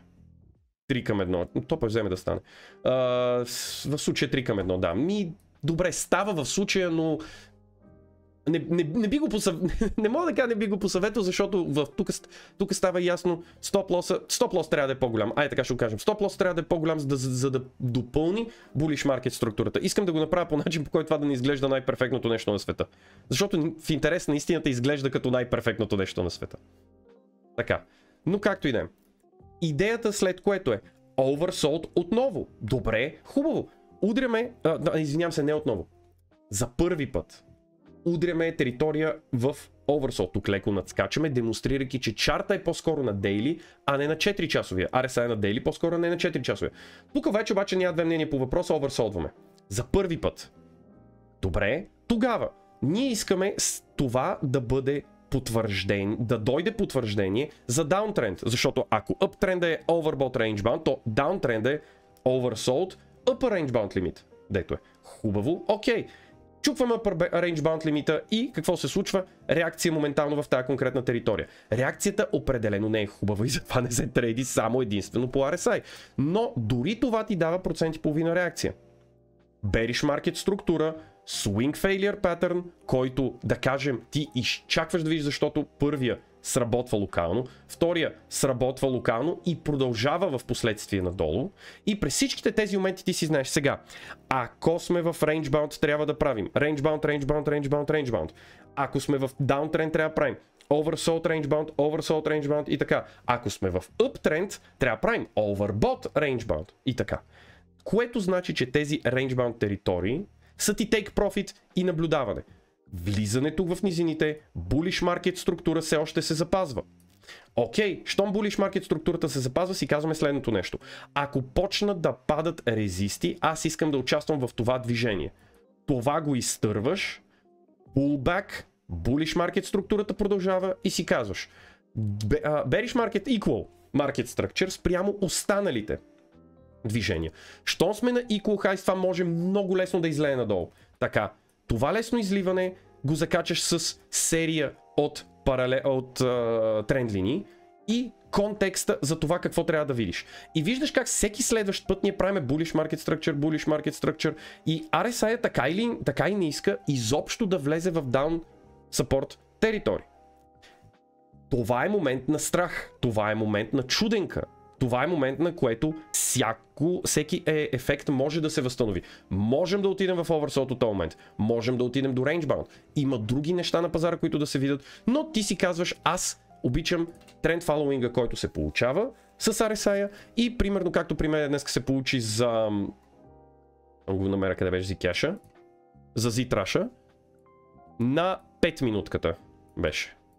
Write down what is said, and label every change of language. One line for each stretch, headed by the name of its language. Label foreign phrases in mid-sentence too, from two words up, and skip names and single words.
Bulgarian: 3 към 1. То пък вземе да стане. В случая 3 към 1, да. Добре, става в случая, но не би го не мога да кажа не би го посъветвал, защото тук става ясно стоп лос трябва да е по-голям. Айде така ще го кажем. Стоп лос трябва да е по-голям, за да допълни
English: bullish market
Bulgarian: структурата. Искам да го направя по начин, по който това да не изглежда най-перфектното нещо на света. Защото в интерес на истината изглежда като най-перфектното нещо на света. Така. Но както и да е. Идеята след което е oversold отново. Добре, хубаво. Удряме, извинявам се, не отново. За първи път удряме територия в oversold. Тук леко надскачаме, демонстрирайки, че чарта е по-скоро на дейли, а не на 4 часовия. RSI е на дейли, по-скоро не на 4 часовия. Тук вече обаче няма две мнения по въпроса, oversoldваме. За първи път. Добре, тогава ние искаме това да бъде потвърждение, да дойде потвърждение за даунтренд. Защото ако uptrend е
English: overbought rangebound,
Bulgarian: то даунтренд е
English: oversold upper rangebound
Bulgarian: лимит. Дето е хубаво, окей. Чупваме rangebound лимита и какво се случва? Реакция моментално в тази конкретна територия. Реакцията определено не е хубава и затова не се трейди само единствено по RSI. Но дори това ти дава 1,5% реакция.
English: Bearish market
Bulgarian: структура,
English: swing failure pattern,
Bulgarian: който да кажем ти изчакваш да видиш, защото първия сработва локално, втория сработва локално и продължава в последствие надолу. И през всичките тези моменти ти си знаеш сега, ако сме в rangebound трябва да правим
English: rangebound, rangebound, rangebound, rangebound.
Bulgarian: Ако сме в downtrend трябва да правим
English: oversold rangebound, oversold rangebound
Bulgarian: и така. Ако сме в uptrend трябва да правим
English: overbought rangebound
Bulgarian: и така. което значи, че тези range-bound територии са ти
English: take profit
Bulgarian: и наблюдаване. Влизането в низините,
English: bullish market
Bulgarian: структура все още се запазва. Окей, щом
English: bullish market
Bulgarian: структурата се запазва, си казваме следното нещо. Ако почнат да падат резисти, аз искам да участвам в това движение. Това го изтърваш, pullback,
English: bullish market
Bulgarian: структурата продължава и си казваш
English: bearish market equal market structure
Bulgarian: спрямо останалите движения. Щом сме на
English: equal highs,
Bulgarian: това може много лесно да излее надолу. Така, това лесно изливане го закачаш с серия от тренд линии и контекста за това какво трябва да видиш. И виждаш как всеки следващ път ние правим
English: bullish market structure
Bulgarian: и RSI така и не иска изобщо да влезе в
English: down support
Bulgarian: територии. Това е момент на страх, това е момент на чуденка, това е момент на което всеки ефект може да се възстанови. Можем да отидем в oversold от този момент, можем да отидем до
English: range bound,
Bulgarian: има други неща на пазара, които да се видят, но ти си казваш, аз обичам тренд фоллоуинга, който се получава с RSI и примерно както при мен днес се получи за... го намеря къде беше Zcash, за Ztrash на 5 минутката беше.